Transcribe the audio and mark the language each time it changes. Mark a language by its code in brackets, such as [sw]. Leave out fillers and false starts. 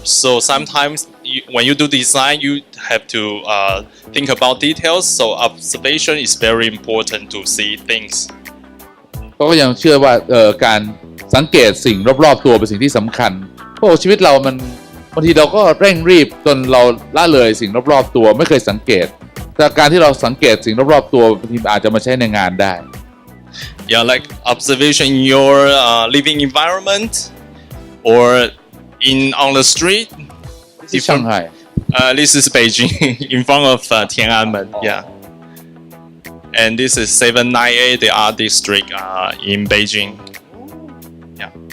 [en] So sometimes when you do design, you have to think about details. So observation is very important to see things. [th] เขาก็ยังเชื่อว่าการสังเกตสิ่งรอบๆตัวเป็นสิ่งที่สำคัญเพราะชีวิตเรามันบางทีเราก็เร่งรีบจนเราละเลยสิ่งรอบๆตัวไม่เคยสังเกตแต่การที่เราสังเกตสิ่งรอบๆตัวบางทีอาจจะมาใช้ในงานได้ [en] Yeah, like observation in your living environment or on the street. [th] ที่ช่างไห่ [en] This is Beijing in front of Tiananmen. Yeah. And this is 798, the art district in Beijing. Yeah.